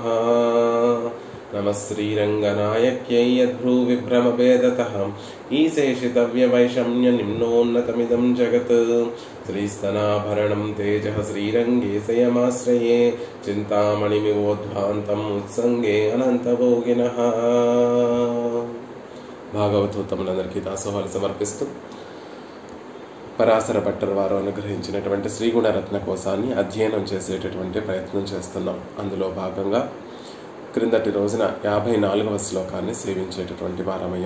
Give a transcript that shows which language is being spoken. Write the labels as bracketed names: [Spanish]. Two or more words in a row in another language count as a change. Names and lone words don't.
[Sanskrit] नमः श्रीरङ्गनायक्यै यद्भ्रूविभ्रमभेदतः ईशेषितव्यवैषम्यनिम्नोन्नतमिदं जगत् श्रीस्तनाभरणं तेजः श्रीरङ्गेशयमाश्रये चिन्तामणिमिवोद्ध्वान्तम् उत्सङ्गे अनन्तभोगिनः। [Telugu] భాగవతోత్తములందరికీ దాసోహాలు సమర్పిస్తూ పరాశర భట్టర్ వారు అనుగ్రహించినటువంటి శ్రీగుణరత్న కోశాన్ని అధ్యయనం చేసేటటువంటి ప్రయత్నం చేస్తున్నాం. అందులో భాగంగా క్రిందటి రోజున 54వ శ్లోకాన్ని సేవించేటటువంటి వారమయ్యం.